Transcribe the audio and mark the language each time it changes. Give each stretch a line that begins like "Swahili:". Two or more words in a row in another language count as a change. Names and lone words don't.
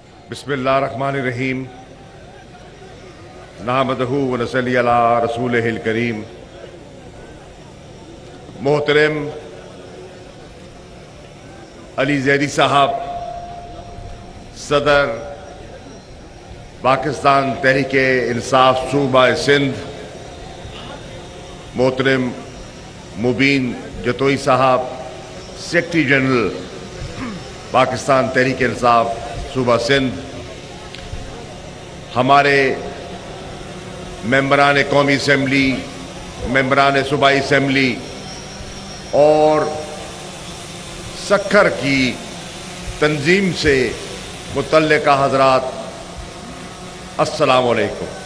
Arabic: بسم الله رحمن رحيم نحمده ونصلي على رسوله الكريم.
Urdu: محترم علی زیدی صاحب، صدر پاکستان تحریک انصاف صوبہ سندھ, محترم مبین جتوئی صاحب,
English: secretary general
Urdu: پاکستان تحریک انصاف صوبہ سندھ, ہمارے ممبران قومی اسمبلی، ممبران صوبائی اسمبلی اور سکھر کی تنظیم سے متعلقہ حضرات,
Arabic: السلام عليكم.